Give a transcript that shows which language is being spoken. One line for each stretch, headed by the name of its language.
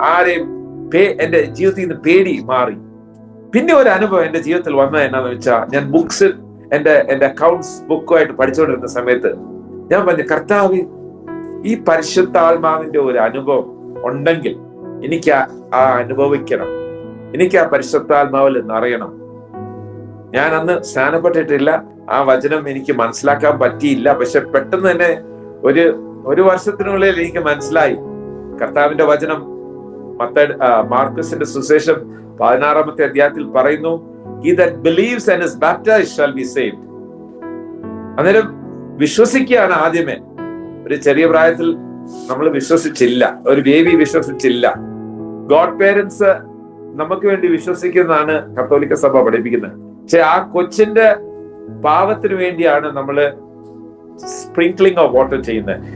Malayalam: ആരെയും എന്റെ ജീവിതത്തിൽ നിന്ന് പേടി മാറി. പിന്നെ ഒരു അനുഭവം എന്റെ ജീവിതത്തിൽ വന്നത് എന്നാന്ന് വെച്ചാൽ, ഞാൻ ബുക്സ് എന്റെ അക്കൗണ്ട്സ് ബുക്കുമായിട്ട് പഠിച്ചുകൊണ്ടിരുന്ന സമയത്ത് ഞാൻ പറഞ്ഞു, കർത്താവ്, ഈ പരിശുദ്ധാത്മാവിന്റെ ഒരു അനുഭവം ഉണ്ടെങ്കിൽ എനിക്ക് ആ അനുഭവിക്കണം, എനിക്ക് ആ പരിശുദ്ധാത്മാവിൽ നിറയണം. ഞാൻ അന്ന് സ്നാനപ്പെട്ടിട്ടില്ല, ആ വചനം എനിക്ക് മനസ്സിലാക്കാൻ പറ്റിയില്ല. പക്ഷെ പെട്ടെന്ന് തന്നെ ഒരു വർഷത്തിനുള്ളിൽ എനിക്ക് മനസ്സിലായി. കർത്താവിന്റെ വചനം മാർക്കസിന്റെ സുവിശേഷം 16-ാമത്തെ അധ്യായത്തിൽ പറയുന്നു,
English: he that believes and is baptized shall be saved.
Malayalam: അന്നേരം വിശ്വസിക്കുകയാണ് ആദ്യമേ. ഒരു ചെറിയ പ്രായത്തിൽ നമ്മൾ വിശ്വസിച്ചില്ല, ഒരു ബേബി വിശ്വസിച്ചില്ല. ഗോഡ് പേരൻസ് നമുക്ക് വേണ്ടി വിശ്വസിക്കുന്നതാണ് കത്തോലിക്ക സഭ പഠിപ്പിക്കുന്നത്. പക്ഷെ ആ കൊച്ചിന്റെ പാവത്തിന് വേണ്ടിയാണ് നമ്മള് സ്പ്രിങ്ക്ലിംഗ് ഓഫ് വാട്ടർ ചെയ്യുന്നത്.